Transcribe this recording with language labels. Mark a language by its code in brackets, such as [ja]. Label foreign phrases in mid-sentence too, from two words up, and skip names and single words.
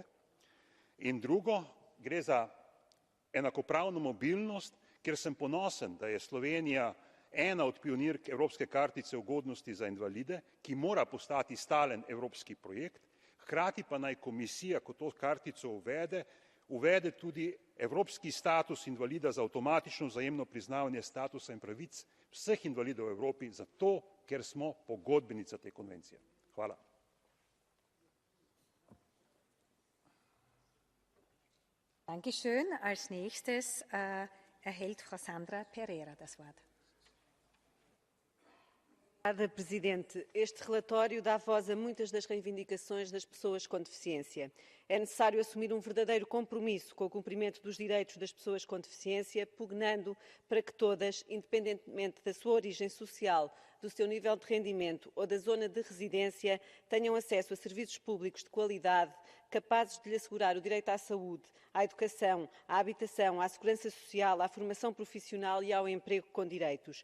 [sl] In drugo, gre za enakopravno mobilnost, kjer sem ponosen, da je Slovenija ena od pionirk Evropske kartice ugodnosti za invalide, ki mora postati stalen evropski projekt, hkrati pa naj komisija, ko to kartico uvede tudi evropski status invalida za avtomatično vzajemno priznavanje statusa in pravic vseh invalidov v Evropi, zato ker smo pogodbenica te konvencije. Hvala. [de] Dankeschön. Als nächstes erhält Frau Sandra Pereira das Wort. [pt] Obrigada, Presidente. Este relatório dá voz a muitas das reivindicações das pessoas com deficiência. É necessário assumir um verdadeiro compromisso com o cumprimento dos direitos das pessoas com deficiência, pugnando para que todas, independentemente da sua origem social, do seu nível de rendimento ou da zona de residência, tenham acesso a serviços públicos de qualidade, capazes de lhe assegurar o direito à saúde, à educação, à habitação, à segurança social, à formação profissional e ao emprego com direitos.